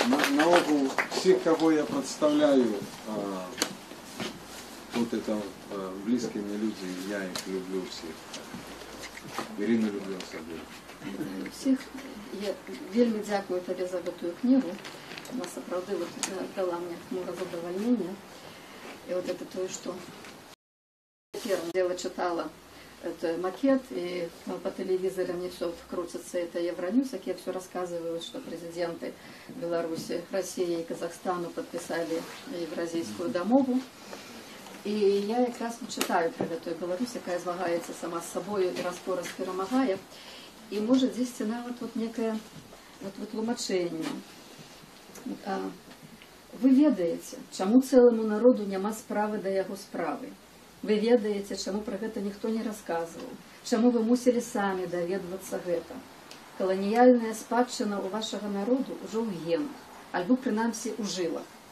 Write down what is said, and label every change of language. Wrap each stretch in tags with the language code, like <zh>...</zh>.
<ru>Наогул, всех, кого я представляю, вот это близкие мне люди, я их люблю всех. Ирину люблю особенно.</ru> <be>Всіх я вельмі дзякую табе за гэтую книгу. Она сапраўды вот дала мне задовольнение.</be> <ru>И вот это то, что первое дело читала, это макет, и по телевизору мне все крутится, это Евроньюз, я все рассказываю, что президенты Беларуси, России и Казахстану подписали Евразийскую домову. И я как раз читаю про эту Беларусь,</ru> <be>якая змагаецца</be> <ru>сама с собой и</ru> <be>раз-пораз перамагае.</be> <ru>И может здесь нават вот некое вот вытлумачэнне.</ru> <be>Вы ведаеце, чаму цэлому народу няма справы да яго справы. Вы ведаеце, чаму пра гэта ніхто не расказваў, чаму вы мусілі самі даведвацца гэта. Каланіяльная спадчына ў вашага народу ўжо ў генах, альбо прынамсі ў жылах.</be>